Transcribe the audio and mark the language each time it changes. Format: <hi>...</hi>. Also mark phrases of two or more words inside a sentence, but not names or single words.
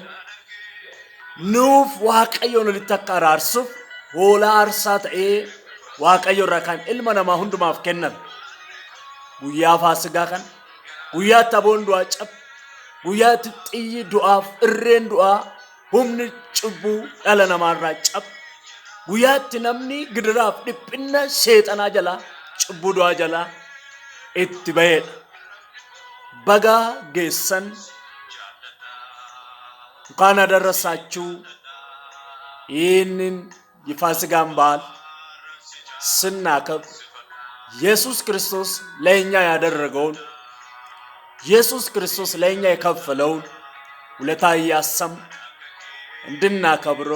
<om>nuuf waaqayyoon walitti akka araarsuuf hoolaa aarsaa ta'ee waaqayyo irraa kan ilma namaa hundumaaf kenname guyyaa faasigaa kan guyyaa taboon du'aa cab guyyaa xiyyi du'aaf irreen du'aa humni cubbuu dhala namaarraa cab guyyaatti namni gidiraaf dhiphinna seexanaa jalaa cubbuu du'aa jalaa itti ba'eedha. Baga geessan</om> <am>እንኳን አደረሳችሁ። ይህንን የፋሲካን በዓል ስናከብር ኢየሱስ ክርስቶስ ለእኛ ያደረገውን ኢየሱስ ክርስቶስ ለእኛ የከፈለውን ውለታ እያሰብን እንድናከብረው</am>